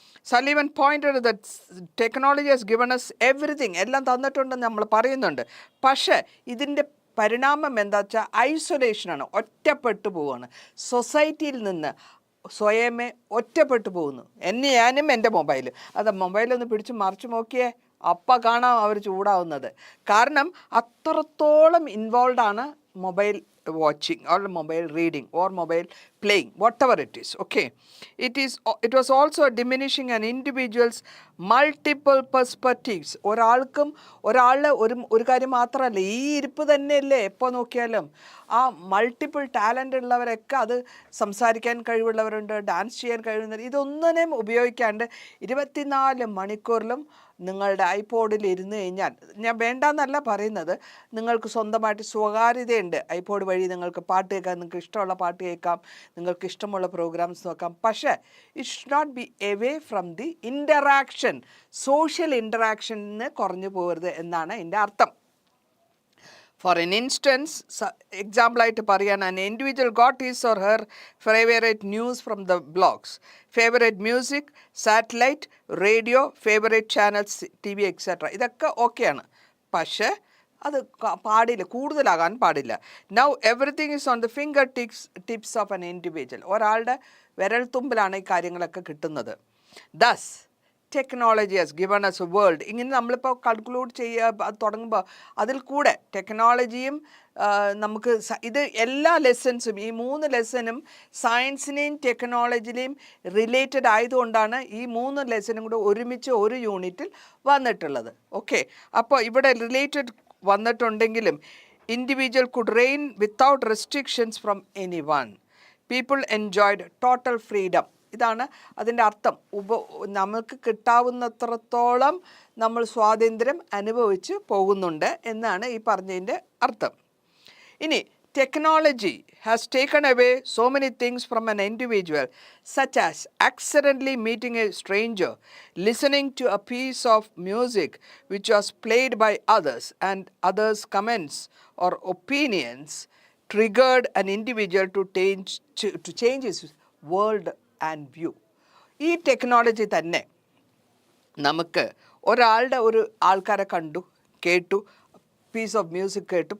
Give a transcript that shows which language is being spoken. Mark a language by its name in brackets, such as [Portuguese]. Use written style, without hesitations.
[English] Sullivan pointed that technology has given us everything. [Malayalam] എല്ലാം തന്നിട്ടുണ്ടെന്ന് നമ്മൾ പറയുന്നുണ്ട്. പക്ഷേ ഇതിൻ്റെ പരിണാമം എന്താ വെച്ചാൽ ഐസൊലേഷനാണ്. ഒറ്റപ്പെട്ടു പോവുകയാണ്. സൊസൈറ്റിയിൽ നിന്ന് സ്വയമേ ഒറ്റപ്പെട്ടു പോകുന്നു. ഞാനും എൻ്റെ മൊബൈൽ, മൊബൈലൊന്ന് പിടിച്ച് മറിച്ച് നോക്കിയേ, അപ്പം കാണാം അവർ ചൂടാവുന്നത്. കാരണം അത്രത്തോളം [English] Involve mobile watching or mobile reading or mobile playing, whatever it is. Okay, it was also diminishing an individual's multiple perspectives. [Malayalam] ഒരാളുടെ ഒരു കാര്യം മാത്രമല്ല, ഈ ഇരിപ്പ് തന്നെയല്ലേ എപ്പോൾ നോക്കിയാലും. ആ മൾട്ടിപ്പിൾ ടാലൻ്റ് ഉള്ളവരൊക്കെ, അത് സംസാരിക്കാൻ കഴിവുള്ളവരുണ്ട്, ഡാൻസ് ചെയ്യാൻ കഴിവുന്നവർ, ഇതൊന്നിനെയും ഉപയോഗിക്കാണ്ട് 24 മണിക്കൂറിലും നിങ്ങളുടെ ഐപോഡിൽ ഇരുന്ന് കഴിഞ്ഞാൽ, ഞാൻ വേണ്ടെന്നല്ല പറയുന്നത്, നിങ്ങൾക്ക് സ്വന്തമായിട്ട് സ്വകാര്യതയുണ്ട്. ഐപോഡ് വഴി നിങ്ങൾക്ക് പാട്ട് കേൾക്കാം, നിങ്ങൾക്ക് ഇഷ്ടമുള്ള പാട്ട് കേൾക്കാം, നിങ്ങൾക്ക് ഇഷ്ടമുള്ള പ്രോഗ്രാംസ് നോക്കാം. [English] പക്ഷേ it should not be away from the interaction. [Malayalam] Social ഇൻ്ററാക്ഷന് കുറഞ്ഞു പോകരുത് എന്നാണ് എൻ്റെ അർത്ഥം. [English] For an instance, [Malayalam] എക്സാമ്പിളായിട്ട് പറയാൻ, [English] an individual got his or her favorite news from the blogs, favorite music, satellite, radio, favorite channels, TV, etc. [Malayalam] ഇതൊക്കെ ഓക്കെയാണ്. പക്ഷേ അത് പാടില്ല, കൂടുതലാകാൻ പാടില്ല. [English] Now everything is on the finger tips of an individual. [Malayalam] ഒരാളുടെ വിരൽ തുമ്പിലാണ് ഈ കാര്യങ്ങളൊക്കെ കിട്ടുന്നത്. [English] Thus technology has given us a world. [Malayalam] ഇങ്ങനെ നമ്മളിപ്പോൾ കൺക്ലൂഡ് ചെയ്യുക തുടങ്ങുമ്പോൾ അതിൽ കൂടെ ടെക്നോളജിയും നമുക്ക് ഇത് എല്ലാ ലെസൺസും, ഈ 3 ലെസനും സയൻസിനെയും ടെക്നോളജിനെയും റിലേറ്റഡ് ആയതുകൊണ്ടാണ് ഈ 3 ലെസനും കൂടെ ഒരുമിച്ച് ഒരു യൂണിറ്റിൽ വന്നിട്ടുള്ളത്. ഓക്കെ. അപ്പോൾ ഇവിടെ റിലേറ്റഡ് വന്നിട്ടുണ്ടെങ്കിലും [English] Individual could reign without restrictions from anyone. People enjoyed total freedom. [Malayalam] ഇതാണ് അതിൻ്റെ അർത്ഥം. നമുക്ക് കിട്ടാവുന്നത്രത്തോളം നമ്മൾ സ്വാതന്ത്ര്യം അനുഭവിച്ച് പോകുന്നുണ്ട് എന്നാണ് ഈ പറഞ്ഞതിൻ്റെ അർത്ഥം. [English] ഇനി technology has taken away so many things from an individual, such as accidentally meeting a stranger, listening to a piece of music which was played by others, and others' comments or opinions triggered an individual to change his world and view. [Malayalam] ഈ technology തന്നെ നമുക്ക് ഒരു ആൾക്കാരെ കണ്ടു, കേട്ടു, piece of music കേട്ടു.